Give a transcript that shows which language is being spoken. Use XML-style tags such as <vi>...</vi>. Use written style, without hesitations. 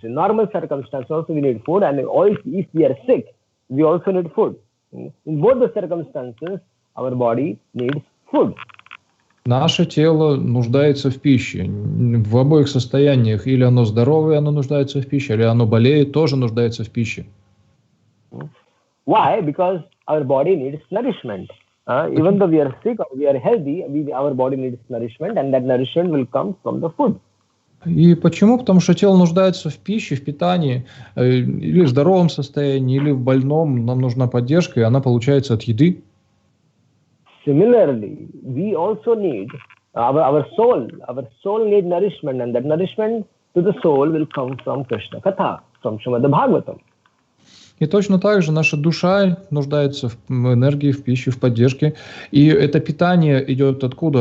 <en>In normal circumstances also we need food, and also if we are sick, we also need food. In both the circumstances, our body needs food.</en> <ru>Наше тело нуждается в пище. В обоих состояниях. Или оно здоровое, оно нуждается в пище, или оно болеет, тоже нуждается в пище.</ru> <en>Why? Because our body needs nourishment. Even though we are sick or we are healthy, our body needs nourishment, and that nourishment will come from the food.</en> <ru>И почему? Потому что тело нуждается в пище, в питании, или в здоровом состоянии, или в больном. Нам нужна поддержка, и она получается от еды.</ru> <en>Similarly, we also need our soul needs nourishment, and that nourishment to the soul will come from Krishna Katha, from Shrimad-Bhagavatam.</en> <ru>И точно так же наша душа нуждается в энергии, в пище, в поддержке. И это питание идет откуда?</ru>